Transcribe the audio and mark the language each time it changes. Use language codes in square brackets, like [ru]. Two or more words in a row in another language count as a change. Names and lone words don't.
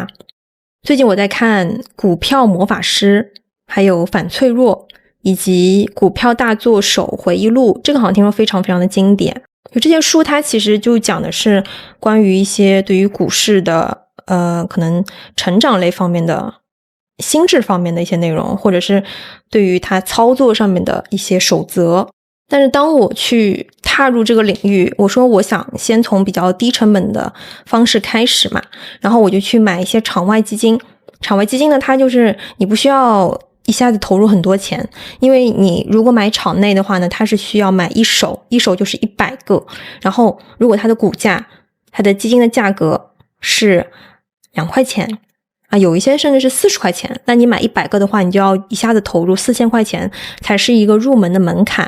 [zh] 最近我在看《股票魔法師》，還有《反脆弱》，以及《股票大作手回憶錄》，這個好像聽說非常非常的經典。就這些書它其實就講的是關於一些對於股市的可能成長類方面的心智方面的一些內容，或者是对于它操作上面的一些守则。但是当我去踏入这個領域，我說我想先從比較低成本的方式開始嘛，然後我就去買一些場外基金。場外基金呢，它就是你不需要一下子投入很多錢，因為你如果買場內的話呢，它是需要買一手就是100個，然後如果它的股價，它的基金的價格是2塊錢有一些甚至是40塊錢，那你買100個的話，你就要一下子投入4000塊錢才是一個入門的門檻。